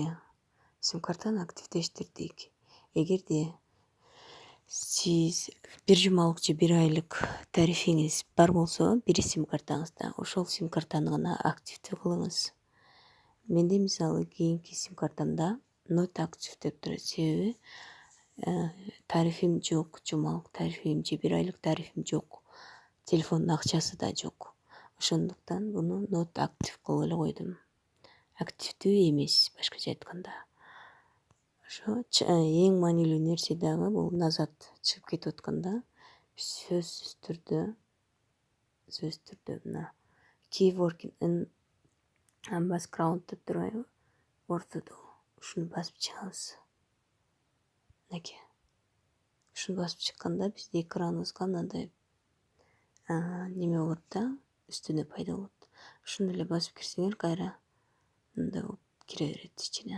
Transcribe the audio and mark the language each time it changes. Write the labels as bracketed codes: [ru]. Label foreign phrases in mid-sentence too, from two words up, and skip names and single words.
[ky] Сим-картаны активдештирдик. Эгерде сиз бир жумалык же бир айлык тарифиңиз бар болсо, бир сим-картаңызда, ошол сим-картаны гана активдүү кылыңыз. Менде мисалы кийинки сим-картамда [en] not active [ky] деп турат. Себеби тарифим жок, жумалык тарифим же бир айлык тарифим жок. Телефондун акчасы да жок. Ошондуктан буну [en] not active [ky] кылып эле койдум. Активдүү эмес, башкача айтканда. Ошо эң маанилүү нерсе дагы бул назад чыгып кетип атканда сөзсүз түрдө мына [en] keyworking in background [ky] деп турбайбы? Ортодо ушуну басып чыгабыз. Мынакей. ушуну басып чыкканда бизде экраныбызга мындай неме болот да, үстүнө пайда болот. Ушуну эле басып кирсеңер кайра мындай болуп кире берет ичине.